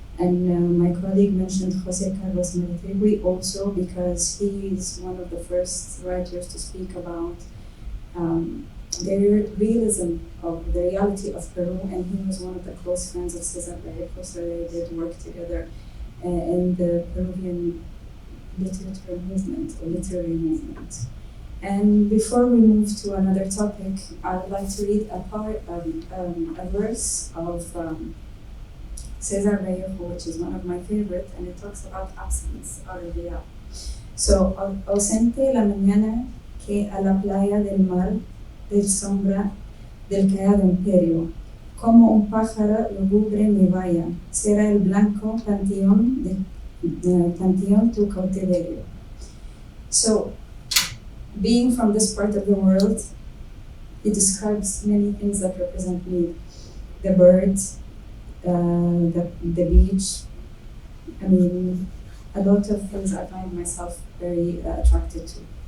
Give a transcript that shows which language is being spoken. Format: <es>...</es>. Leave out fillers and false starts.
<en>And my colleague mentioned José Carlos Mariátegui also because he is one of the first writers to speak about the realism of the reality of Peru, and he was one of the close friends of César Vallejo, so they did work together in the Peruvian literature movement, or literary movement. And before we move to another topic, I would like to read a verse of César Vallejo, which is one of my favorite, and it talks about absence, olvidar.</en> <es>So, ausente la mañana que a la playa del mar, del sombra, del callado imperio, como un pájaro lúgubre me vaya, será el blanco panteón tu cautiverio.</es> <en>So, being from this part of the world, it describes many things that represent me. The birds, the beach, I mean, a lot of things I find myself very attracted to.</en>